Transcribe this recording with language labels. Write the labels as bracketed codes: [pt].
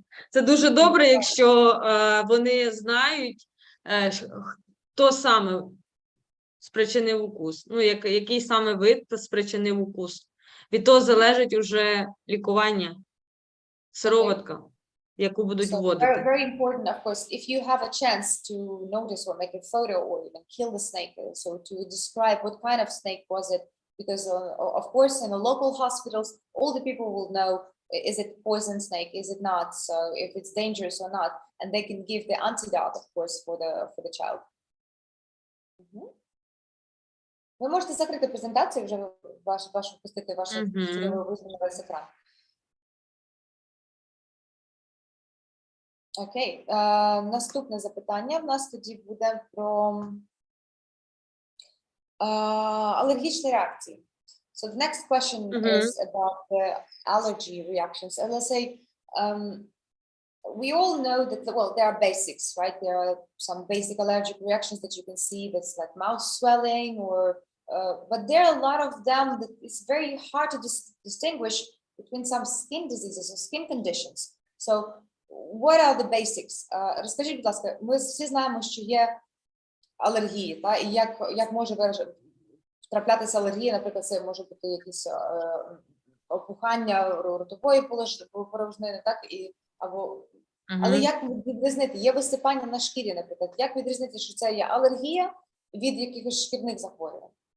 [uk] Це дуже добре, якщо вони знають, хто саме спричинив укус, який саме вид спричинив укус. Від того залежить уже лікування, сироватка, яку будуть вводити. [en] Very important, of course, if you have a chance to notice or make a photo or even kill the snake, so to describe what kind of snake was it, because of course in the local hospitals, all the people will know, is it poison snake, is it not, so if it's dangerous or not, and they can give the antidote, of course, for the child. [uk] Ви можете закрити презентацію, вже пустити ваш весь екран. Окей, наступне запитання в нас тоді буде про алергічні реакції. [en] So the next question is about the allergy reactions. And let's say, we all know that, there are basics, right? There are some basic allergic reactions that you can see that's like mouth swelling but there are a lot of them that it's very hard to distinguish between some skin diseases or skin conditions. So what are the basics? [uk] Розкажіть, будь ласка, ми всі знаємо, що є алергії, та? І як може траплятися алергія, наприклад, це може бути якісь опухання ротової порожнини, так, або Але як відрізнити? Є висипання на шкірі, наприклад. Як відрізнити, що це є алергія від якихось шкірних захворювань?